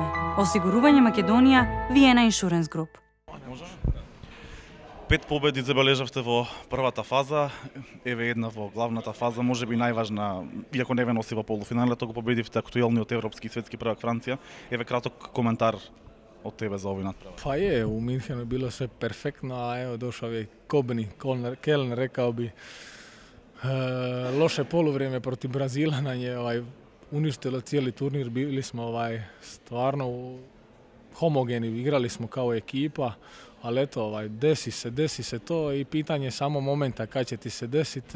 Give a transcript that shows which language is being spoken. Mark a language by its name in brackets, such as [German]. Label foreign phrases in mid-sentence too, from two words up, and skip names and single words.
[Macedonian] Осигурување Македонија, Виена Иншуренс Груп. 5 победи забележавте во првата фаза, еве една во главната фаза, можеби најважна, иако не ве носи во полуфиналето, го победивте актуелниот европски и светски првак Франција. Еве краток коментар од тебе за овој надпревар. [Croatian] Pa je, u Minhenu je bilo sve perfektno, a evo došao je Kobni, Kellner, rekao bi, loše poluvrijeme protiv Brazila nam je uništilo cijeli turnir, bili smo stvarno homogeni, igrali smo kao ekipa, ali eto, desi se to i pitanje samo momenta kad će ti se desiti.